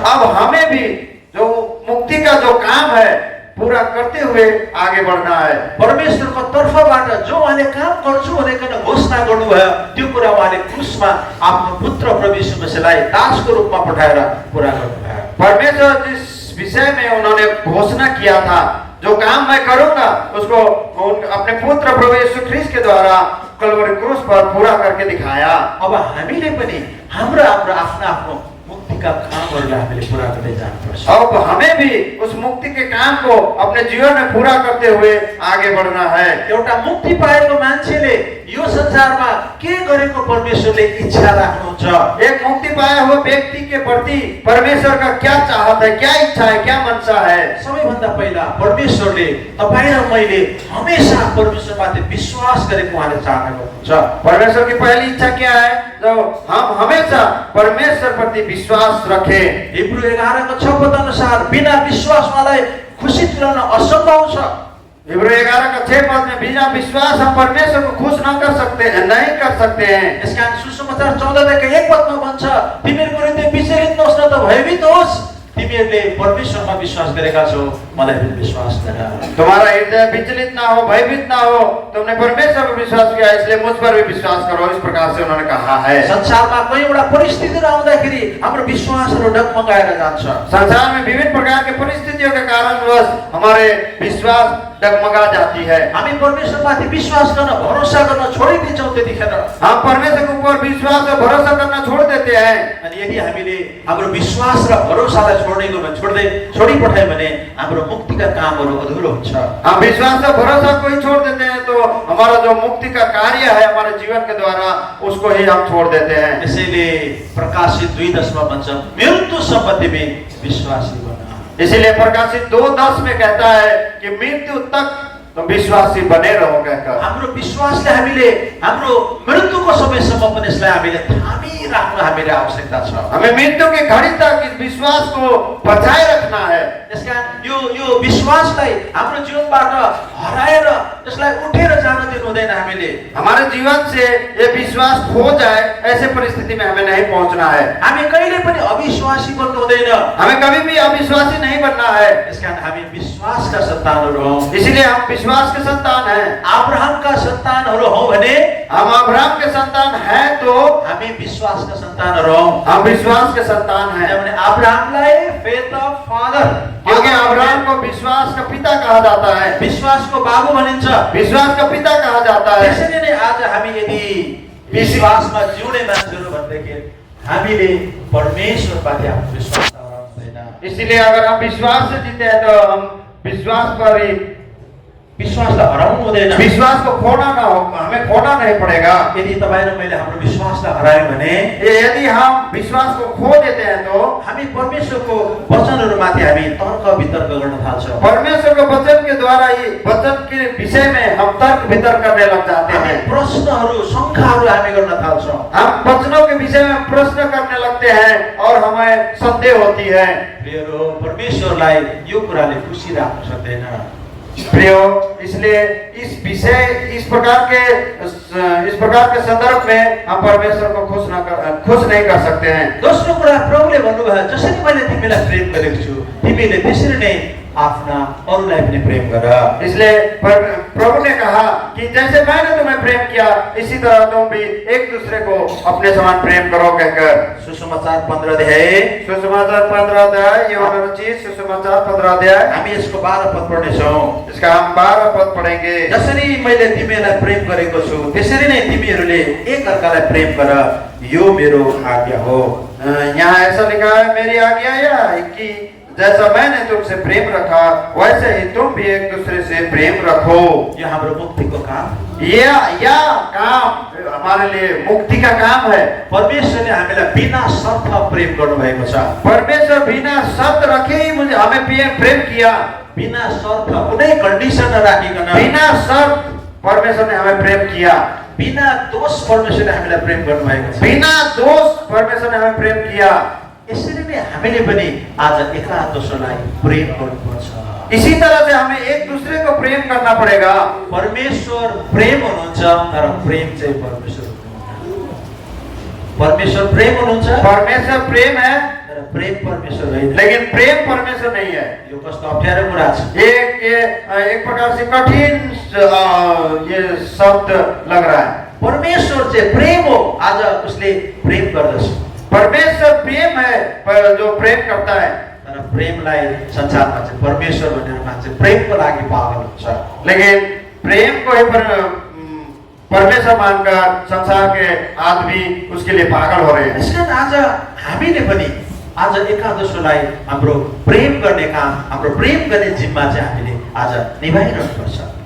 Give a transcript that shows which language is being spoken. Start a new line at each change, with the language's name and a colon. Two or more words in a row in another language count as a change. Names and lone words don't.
Hindi: अब हमें भी जो मुक्ति का जो काम है पूरा करते हुए आगे बढ़ना है।
Nepali: परमेश्वरको तर्फबाट जो उहाँले काम गर्छु भनेकन घोषणा गर्नुभयो त्यो कुरा उहाँले क्रुसमा आफ्नो पुत्र प्रभु यीशु मसीहलाई दासको रूपमा पठाएर पूरा गर्नुभयो।
Hindi: परमेश्वर जिस विषय में उन्होंने घोषणा किया था, जो काम मैं करूंगा उसको अपने पुत्र प्रभु यीशु ख्रीष्ट के द्वारा कलवरी क्रूस पर पूरा करके दिखाया।
Nepali: अब हामीले पनि हाम्रो आफ्नो आफ्नो मुक्तिका कामहरूलाई हामीले पूरा गर्दै जानुपर्छ।
Hindi: अब हमें भी उस मुक्ति के काम को अपने जीवन में पूरा करते हुए आगे बढ़ना है।
Nepali: एउटा मुक्ति पाएको मान्छेले यो संसारमा के गरेको परमेश्वरले इच्छा राख्नुहुन्छ।
Hindi: एक मुक्ति पाया हुआ व्यक्ति के प्रति परमेश्वर का क्या चाहत है, क्या इच्छा है, क्या मनसा है।
Nepali: सबैभन्दा पहिला परमेश्वरले तपाईँ र मैले हमेशा परमेश्वरमाथि विश्वास गरेको उहाँले चाहनुहुन्छ।
Hindi: परमेश्वर की पहली इच्छा क्या है? जो हम हमेशा परमेश्वर प्रति विश्वास रखें।
Nepali: हिब्रू 11:6 पद अनुसार बिना विश्वासवालाई खुशी तुल्याउन असम्भव छ।
Hindi: हिब्रू 11:6 पद में बिना विश्वास हम परमेश्वर को खुश न कर सकते हैं, नहीं कर सकते हैं।
Nepali: यसकारण सुसमाचार 14:1 पदमा भन्छ तिमीहरूको हृदय विचलित नहोस् न त भयभीत होस्, तिमीहरूले परमेश्वरमा विश्वास गरेका छौ, मलाई पनि विश्वास गर।
Hindi: तुम्हारा हृदय विचलित ना हो, भयभीत ना हो, तुमने परमेश्वर पर विश्वास किया इसलिए मुझ पर भी विश्वास करो, इस प्रकार से उन्होंने कहा है।
Nepali: संसारमा कोही एउटा परिस्थितिहरू आउँदाखेरि हाम्रो विश्वासहरू डगमगाएर जान्छ।
Hindi: संसार में विभिन्न प्रकार के परिस्थितियों के कारणवश हमारे विश्वास डगमगा जाती है।
Nepali: हामी परमेश्वरमाथि विश्वास गर्न भरोसा गर्न छोडिदिन्छौँ त्यतिखेर।
Hindi: हम परमेश्वर के ऊपर विश्वास और भरोसा करना छोड़ देते हैं।
Nepali: अनि यदि हामीले हाम्रो विश्वास र भरोसालाई छोडिपठायो भने हाम्रो मुक्तिका कामहरू अधुरो हुन्छ।
Hindi: हम विश्वास और भरोसा को ही छोड़ देते हैं तो हमारा जो मुक्ति का कार्य है हमारे जीवन के द्वारा उसको ही हम छोड़ देते हैं।
Nepali: यसैले प्रकाशित 2:10 भन्छ मृत्यु सम्बन्धीमा विश्वासी बन।
Hindi: इसीलिए प्रकाशित 2:10 में कहता है कि मृत्यु तक तो विश्वासी बने रहो कहकर।
Nepali: हाम्रो विश्वासले हामीले हाम्रो मृत्युको समयसम्म पनि यसलाई हामीले थामिराख्न हामीले आवश्यकता छ। हमें मृत्यु की घड़ी तक इस विश्वास को बचाए रखना है। त्यसकारण यो विश्वासलाई हाम्रो जीवनबाट हराएर यसलाई उठेर जान दिनु हुँदैन। हामीले
Hindi: हमारे जीवन से ये विश्वास खो जाए ऐसे परिस्थिति में हमें नहीं पहुंचना है।
Nepali: हामी कहिले पनि अविश्वासी बन्नु हुँदैन।
Hindi: हमें कभी भी अविश्वासी नहीं बनना है।
Nepali: त्यसकारण हामी विश्वासका सन्तानहरू हौं।
Hindi: इसीलिए हम विश्वास के संतान हैं।
Nepali: अब्राहमका सन्तानहरू हौं भने
Hindi: हम अब्राहम के संतान हैं तो
Nepali: हामी विश्वासका सन्तानहरू हौं।
Hindi: हम विश्वास के संतान हैं।
Nepali: किनभने अब्राहमलाई
English: faith of father,
Hindi: क्योंकि अब्राहम को विश्वास का पिता कहा जाता है।
Nepali: विश्वासको बाबु भनिन्छ।
Hindi: विश्वास का पिता कहा जाता है।
Nepali: त्यसैले नै आज हामी यदि विश्वासमा जिउने मान्छेहरू भनेदेखि हामीले परमेश्वरमाथि आफ्नो विश्वास हराउनु हुँदैन।
Hindi: इसीलिए अगर हम विश्वास से जीते हैं तो हम विश्वास पर ही
Nepali: विश्वासलाई हराउनु हुँदैन।
Hindi: विश्वास को खोना ना हो, हमें खोना नहीं पड़ेगा।
Nepali: यदि तपाईं र मैले हाम्रो विश्वासलाई हरायौं भने
Hindi: यदि हम विश्वास को खो देते हैं तो
Nepali: हामी परमेश्वरको वचनहरूमाथि हामी तर्क वितर्क गर्न थाल्छौं।
Hindi: परमेश्वर के वचन के द्वारा ही वचन के विषय में हम तर्क वितर्क करने लग जाते हैं।
Nepali: प्रश्नहरू शंकाहरू हामी गर्न थाल्छौं।
Hindi: हम वचनों के विषय में प्रश्न करने लगते हैं और हमें संदेह होती है।
Nepali: प्रियहरू, परमेश्वरलाई यो कुराले खुसी राख्न सक्दैन।
Hindi: प्रियो, इसलिए इस प्रकार के संदर्भ में हम परमेश्वर को खुश नहीं कर सकते हैं।
Nepali: दोस्रो कुरा प्रभुले भन्नुभयो जसरी मैले तिमीलाई प्रेम गरेको छु तिमीले त्यसरी नै आफ्ना अरूलाई पनि प्रेम गर।
Hindi: इसलिए प्रभु ने कहा कि जैसे मैंने तुम्हें प्रेम किया इसी तरह तुम भी एक दूसरे को अपने समान प्रेम करो कहकर।
Nepali: सुसमाचार 15 अध्याय यूहन्ना
Hindi: रचित सुसमाचार 15 अध्याय
Nepali: हामी यसको 12 पद पढ्नेछौँ।
Hindi: इसका हम 12 पद पढ़ेंगे।
Nepali: जसरी मैले तिमीलाई प्रेम गरेको छु त्यसरी नै तिमीहरूले एक अर्कालाई प्रेम गर, यो मेरो आज्ञा हो।
Hindi: यहाँ ऐसा लिखा है मेरी आज्ञा यह है कि जैसा मैंने तुमसे प्रेम रखा वैसे ही तुम भी एक दूसरे से प्रेम रखो।
Nepali: यो हाम्रो मुक्तिको काम।
Hindi: यह काम हमारे लिए मुक्ति का काम है।
Nepali: परमेश्वरले हामीलाई बिना शर्त प्रेम गर्नुभएको छ।
Hindi: परमेश्वर बिना शर्त रखे ही हमें प्रेम किया।
Nepali: बिना शर्त कुनै कन्डिसन नराखिकन
Hindi: बिना शर्त परमेश्वर ने हमें प्रेम किया।
Nepali: बिना दोष परमेश्वरले हामीलाई प्रेम गर्नुभएको छ।
Hindi: बिना दोष परमेश्वर ने हमें प्रेम किया।
Nepali: यसरी नै हामीले पनि आज एकादशलाई प्रेम गर्नुपर्छ।
Hindi: इसी तरह से हमें एक दूसरे को प्रेम करना पड़ेगा।
Nepali: परमेश्वर प्रेम हुनुहुन्छ तर प्रेम चाहिँ परमेश्वर हुनुहुन्छ। परमेश्वर प्रेम हुनुहुन्छ,
Hindi: परमेश्वर प्रेम है
Nepali: तर प्रेम परमेश्वर होइन।
Hindi: लेकिन प्रेम परमेश्वर नहीं है।
Nepali: यो कस्तो अप्ठ्यारो कुरा छ।
Hindi: एक प्रकार से कठिन ये शब्द लग रहा है।
Nepali: परमेश्वर चाहिँ प्रेम हो, आज उसले प्रेम गर्दछ।
Hindi: परमेश्वर प्रेम है पर जो प्रेम करता है।
Nepali: तर प्रेमलाई संसारमा चाहिँ परमेश्वर भनेर मान्छे प्रेमको लागि पागल हुन्छ।
Hindi: लेकिन प्रेम को ही परमेश्वर मानकर संसार के आदमी उसके लिए पागल हो रहे हैं।
Nepali: यसकारण आज हामीले पनि आज एकादशलाई हाम्रो प्रेम गर्ने काम, हाम्रो प्रेम गर्ने जिम्मा चाहिँ हामीले आज निभाइरहनु पर्छ।